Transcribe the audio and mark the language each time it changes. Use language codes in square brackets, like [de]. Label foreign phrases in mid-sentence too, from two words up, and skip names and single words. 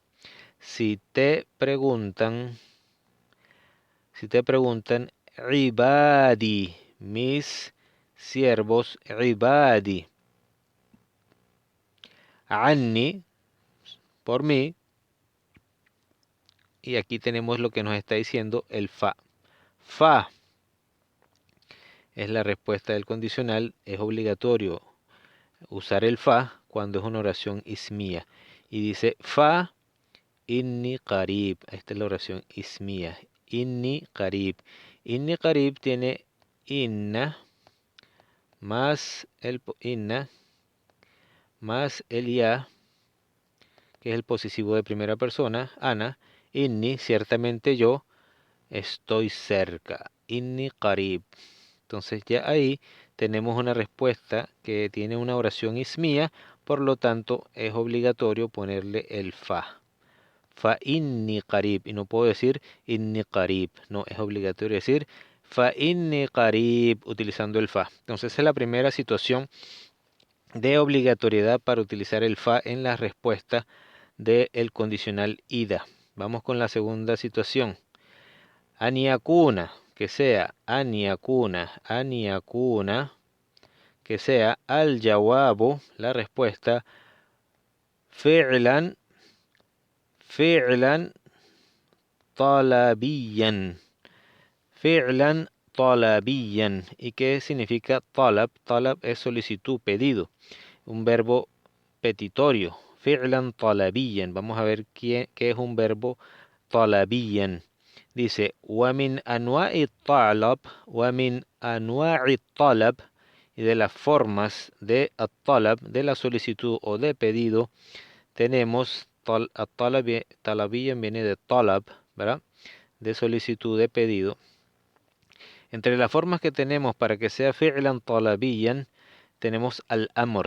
[es] Si te preguntan, ibadi, mis siervos, ibadi, anni, por mí, y aquí tenemos lo que nos está diciendo el fa. Fa es la respuesta del condicional, es obligatorio usar el fa cuando es una oración ismía. Y dice [ar] فإني قريب. [es] Esta es la oración ismía. [ar] إني قريب. إني قريب [es] tiene inna más el ya, que es el posesivo de primera persona, ana. Inni, ciertamente yo, estoy cerca. [ar] إني قريب. [es] Entonces ya ahí tenemos una respuesta que tiene una oración ismía, por lo tanto es obligatorio ponerle el fa. [ar] فإني قريب. [es] Y no puedo decir [ar] إني قريب. [es] No, es obligatorio decir [ar] فإني قريب [es] utilizando el fa. Entonces esa es la primera situación de obligatoriedad para utilizar el fa en la respuesta del condicional ida. Vamos con la segunda situación. Aniakuna, que sea aniakuna, que sea [ar] الجواب, [es] la respuesta, [ar] فعلاً، فعلاً طلبياً. فعلاً طلبياً. [es] ¿Y qué significa talab? Talab es solicitud, pedido. Un verbo petitorio. [ar] فعلاً طلبياً. [es] Vamos a ver qué es un verbo talabiyan. Dice, [ar] ومن أنواع الطلب ومن أنواع الطلب [es] y de las formas de الطلب, de la solicitud o de pedido, tenemos talabiyan viene de talab, ¿verdad? De solicitud, de pedido. Entre las formas que tenemos para que sea [ar] فعلاً طلبياً, [es] tenemos al-amr.